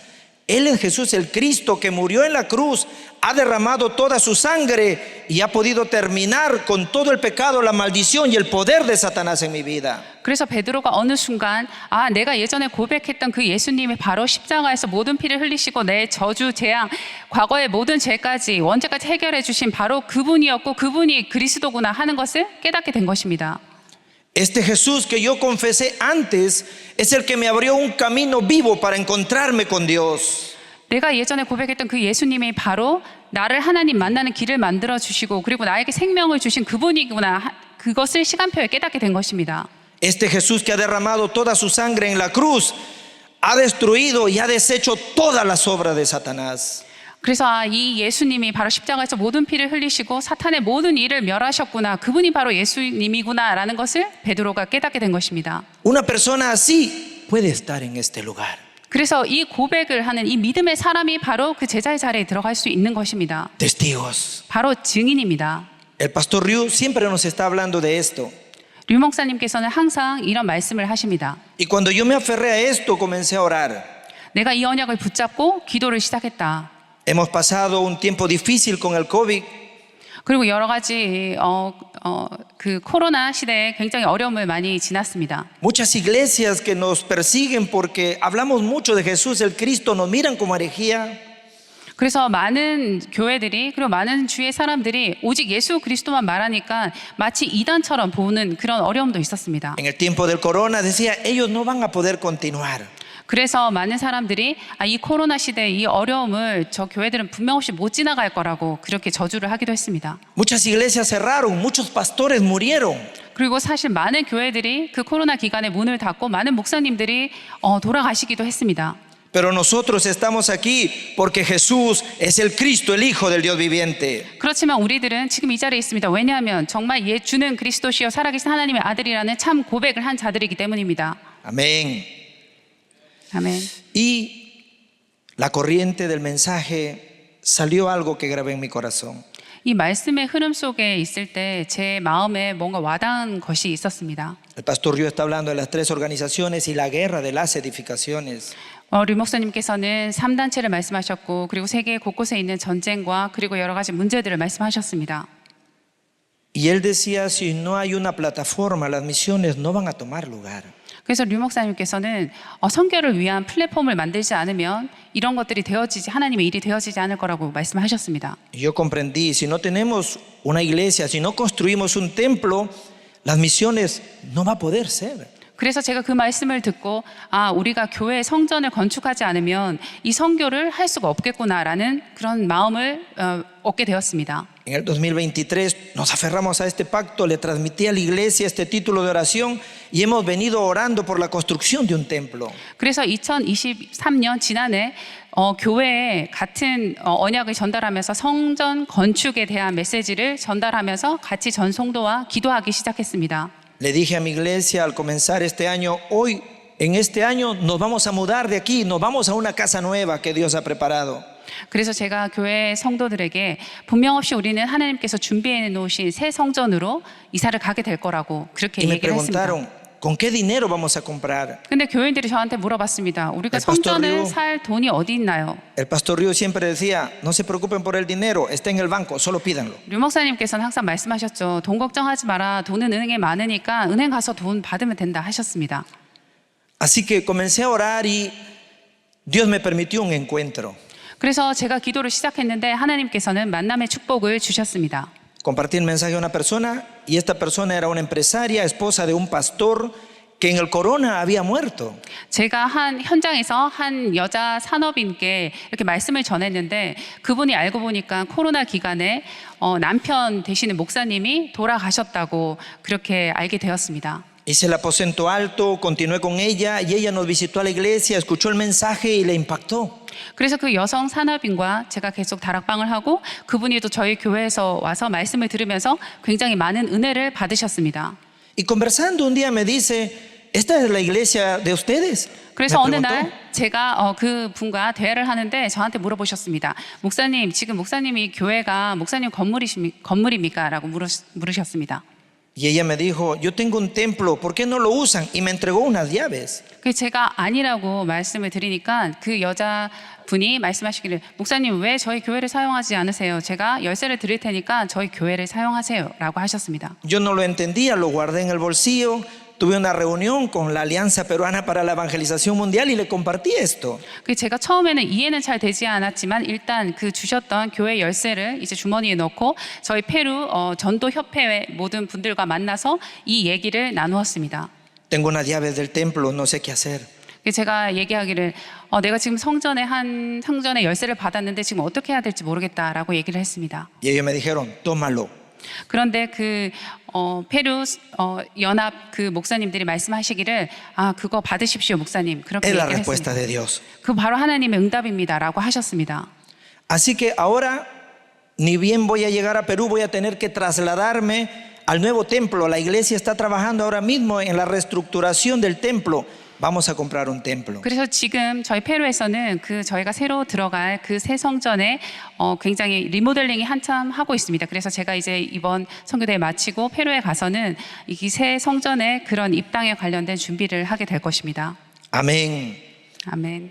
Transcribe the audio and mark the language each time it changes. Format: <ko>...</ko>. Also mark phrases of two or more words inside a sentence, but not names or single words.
<es>Él es Jesús el Cristo que murió en la cruz, ha derramado toda su sangre y ha podido terminar con todo el pecado, la maldición y el poder de Satanás en mi vida.</es> <ko>그래서 베드로가 어느 순간 내가 예전에 고백했던 그 예수님이 바로 십자가에서 모든 피를 흘리시고 내 저주, 재앙, 과거의 모든 죄까지 원죄까지 해결해 주신 바로 그분이었고 그분이 그리스도구나 하는 것을 깨닫게 된 것입니다.</ko> <es>Este Jesús que yo confesé antes es el que me abrió un camino vivo para encontrarme con Dios.</es> <ko>내가 예전에 고백했던 그 예수님이 바로 나를 하나님 만나는 길을 만들어 주시고 그리고 나에게 생명을 주신 그분이구나 그것을 시간표에 깨닫게 된 것입니다.</ko> <es>Este Jesús que ha derramado toda su sangre en la cruz ha destruido y ha deshecho todas las obras de Satanás.</es> <ko>그래서 이 예수님이 바로 십자가에서 모든 피를 흘리시고 사탄의 모든 일을 멸하셨구나 그분이 바로 예수님이구나라는 것을 베드로가 깨닫게 된 것입니다.</ko> <es>Una persona así puede estar en este lugar.</es> <ko>그래서 이 고백을 하는 이 믿음의 사람이 바로 그 제자의 자리에 들어갈 수 있는 것입니다.</ko> <es>Testigos.</es> <ko>바로 증인입니다.</ko> <es>El pastor Ryu siempre nos está hablando de esto.</es> <ko>류 목사님께서는 항상 이런 말씀을 하십니다.</ko> <es>Y cuando yo me aferré a esto, comencé a orar.</es> <ko>내가 이 언약을 붙잡고 기도를 시작했다.</ko> <es>Hemos pasado un tiempo difícil con el COVID.</es> <ko>그리고 여러 가지 그 코로나 시대에 굉장히 어려움을 많이 지났습니다.</ko> <es>Muchas iglesias que nos persiguen porque hablamos mucho de Jesús, el Cristo, nos miran como herejía.</es> <ko>그래서 많은 교회들이 그리고 많은 주의 사람들이 오직 예수 그리스도만 말하니까 마치 이단처럼 보는 그런 어려움도 있었습니다.</ko> <es>En el tiempo del corona decía, ellos no van a poder continuar.</es> <ko>그래서 많은 사람들이 이 코로나 시대의 이 어려움을 저 교회들은 분명 없이 못 지나갈 거라고 그렇게 저주를 하기도 했습니다.</ko> <es>Muchas iglesias cerraron, muchos pastores murieron.</es> <ko>그리고 사실 많은 교회들이 그 코로나 기간에 문을 닫고 많은 목사님들이 돌아가시기도 했습니다.</ko> <es>Pero nosotros estamos aquí porque Jesús es el Cristo, el Hijo del Dios viviente.</es> <ko>그렇지만 우리들은 지금 이 자리에 있습니다. 왜냐하면 정말 주는 그리스도시여 살아계신 하나님의 아들이라는 참 고백을 한 자들이기 때문입니다.</ko> <es>Amén.</es> <ko>아멘.</ko> <es>Y la corriente del mensaje salió algo que grabé en mi corazón.</es> <ko>이 말씀의 흐름 속에 있을 때 제 마음에 뭔가 와닿은 것이 있었습니다.</ko> <es>El pastor Ryu está hablando de las tres organizaciones y la guerra de las edificaciones.</es> <ko>류 목사님께서는 3단체를 말씀하셨고 그리고 세계 곳곳에 있는 전쟁과 그리고 여러 가지 문제들을 말씀하셨습니다.</ko> <es>Y él decía, si no hay una plataforma, las misiones no van a tomar lugar.</es> <ko>그래서 류 목사님께서는 선교를 위한 플랫폼을 만들지 않으면 이런 것들이 하나님의 일이 되어지지 않을 거라고 말씀하셨습니다.</ko> <es>Y yo comprendí, si no tenemos una iglesia, si no construimos un templo, las misiones no va a poder ser.</es> <ko>그래서 제가 그 말씀을 듣고 우리가 교회 성전을 건축하지 않으면 이 선교를 할 수가 없겠구나라는 그런 마음을 얻게 되었습니다.</ko> <es>En el 2023 nos aferramos a este pacto, le transmití a la iglesia este título de oración y hemos venido orando por la construcción de un templo.</es> <ko>그래서 2023년 지난해 교회에 같은 언약을 전달하면서 성전 건축에 대한 메시지를 전달하면서 같이 전 성도와 기도하기 시작했습니다.</ko> <es>Le dije a mi iglesia al comenzar este año, hoy, en este año nos vamos a mudar de aquí, nos vamos a una casa nueva que Dios ha preparado.</es> <ko>그래서 제가 교회 성도들에게 분명 없이 우리는 하나님께서 준비해 놓으신 새 성전으로 이사를 가게 될 거라고 그렇게</ko> <es>Y me</es> <ko>얘기를 했습니다.</ko> <es>preguntaron, ¿con qué dinero vamos a comprar?</es> <ko>근데 교인들이 저한테 물어봤습니다. 우리가 성전을 살 돈이 어디 있나요?</ko> <es>El pastor Ryu siempre decía, no se preocupen por el dinero, está en el banco, solo pídanlo.</es> <ko>류 목사님께서는 항상 말씀하셨죠. 돈 걱정하지 마라. 돈은 은행에 많으니까 은행 가서 돈 받으면 된다 하셨습니다.</ko> <es>Así que comencé a orar y Dios me permitió un encuentro.</es> <ko>그래서 제가 기도를 시작했는데 하나님께서는 만남의 축복을 주셨습니다.</ko> <es>Compartí el mensaje a una persona y esta persona era una empresaria, esposa de un pastor que en el corona había muerto.</es> <ko>제가 한 현장에서 한 여자 산업인께 이렇게 말씀을 전했는데 그분이 알고 보니까 코로나 기간에 남편 되시는 목사님이 돌아가셨다고 그렇게 알게 되었습니다.</ko> <es>Hice el aposento alto, continué con ella y ella nos visitó a la iglesia, escuchó el mensaje y le impactó.</es> <ko>그래서 그 여성 산업인과 제가 계속 다락방을 하고 그분이 또 저희 교회에서 와서 말씀을 들으면서 굉장히 많은 은혜를 받으셨습니다.</ko> <es>Y conversando un día me dice, ¿esta es la iglesia de ustedes?</es> <ko>그래서</ko> <es>Me</es> <ko>어느</ko> <es>preguntó.</es> <ko>날 제가 그 분과 대화를 하는데 저한테 물어보셨습니다. 목사님, 지금 목사님이 교회가 목사님 건물입니까? 라고 물으셨습니다.</ko> <es>Y ella me dijo, yo tengo un templo, ¿por qué no lo usan? Y me entregó unas llaves.</es> <ko>그래서 제가 아니라고 말씀을 드리니까 그 여자분이 말씀하시기를 목사님 왜 저희 교회를 사용하지 않으세요? 제가 열쇠를 드릴 테니까 저희 교회를 사용하세요 라고 하셨습니다.</ko> <es>Yo no lo entendía, lo guardé en el bolsillo. Tuve una reunión con la Alianza Peruana para la Evangelización Mundial y le compartí esto.</es> <ko>제가 처음에는 이해는 잘 되지 않았지만 일단 그 주셨던 교회 열쇠를 이제 주머니에 넣고 저희 페루 전도 협회 모든 분들과 만나서 이 얘기를 나누었습니다.</ko> <es>Tengo unas llaves del templo, no sé qué hacer.</es> <ko>제가 얘기하기를 내가 지금 성전의 열쇠를 받았는데 지금 어떻게 해야 될지 모르겠다라고 얘기를 했습니다.</ko> <es>Y ellos me dijeron, tómalo.</es> <ko>그런데 그 페루 연합 그 목사님들이 말씀하시기를 그거 받으십시오 목사님 그렇게</ko> <es>Es la</es> <ko>얘기를</ko> <es>respuesta</es> <ko>했습니다.</ko> <es>de Dios.</es> <ko>그 바로 하나님의 응답입니다라고 하셨습니다.</ko> <es>Así que ahora, ni bien voy a llegar a Perú, voy a tener que trasladarme al nuevo templo. La iglesia está trabajando ahora mismo en la reestructuración del templo. Vamos a comprar un templo.</es> <ko>그래서 지금 저희 페루에서는 저희가 새로 들어갈 그 새 성전에 굉장히 리모델링이 한참 하고 있습니다. 그래서 제가 이제 이번 선교대회 마치고 페루에 가서는 이 새 성전의 그런 입당에 관련된 준비를 하게 될 것입니다.</ko> <es>Amén.</es> <ko>아멘.</ko>